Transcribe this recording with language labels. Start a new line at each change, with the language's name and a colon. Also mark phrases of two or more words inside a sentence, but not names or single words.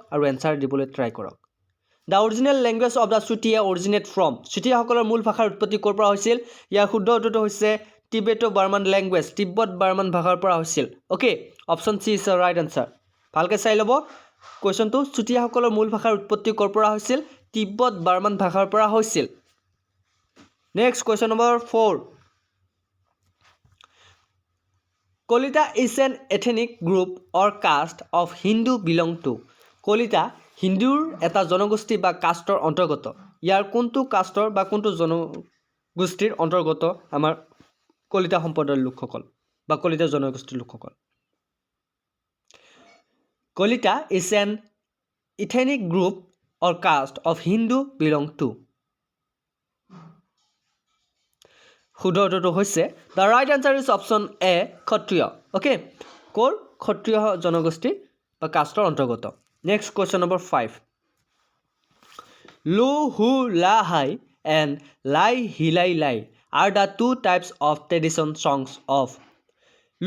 Assamese: আৰু এনসাৰ দিবলৈ ট্ৰাই কৰক
English: the original language of the Chutia originate from
Assamese: চুটিয়াসকলৰ মূল ভাষাৰ উৎপত্তি ক'ৰ পৰা হৈছিল ইয়াৰ শুদ্ধ উত্তৰটো হৈছে
English: Tibeto Burman language
Assamese: তিব্বত বাৰ্মান ভাষাৰ পৰা হৈছিল
English: okay option C is the right answer
Assamese: ভালকৈ চাই ল'ব কুৱেশ্যনটো চুটিয়াসকলৰ মূল ভাষাৰ উৎপত্তি ক'ৰ পৰা হৈছিল তিব্বত বাৰ্মান ভাষাৰ পৰা হৈছিল
English: Next question number 4. Kolita is an ethnic group or caste of Hindu belong to.
Assamese: Kolita হিন্দুৰ এটা জনগোষ্ঠী বা কাষ্টৰ অন্তৰ্গত ইয়াৰ কোনটো কাষ্টৰ বা কোনটো জনগোষ্ঠীৰ অন্তৰ্গত আমাৰ কলিতা সম্প্ৰদায়ৰ লোকসকল বা কলিতা জনগোষ্ঠীৰ লোকসকল
English: Kolita is an ethnic group or caste of Hindu belong to.
Assamese: শুদ্ধ উত্তৰটো হৈছে
English: the right answer is option A
Assamese: ক্ষত্ৰিয় অ'কে ক'ৰ ক্ষত্ৰিয় জনগোষ্ঠী বা কাষ্টৰ অন্তৰ্গত
English: next question number 5 Lu Hu La Hai and Lai Hilai Lai are the two types of tradition songs of Lu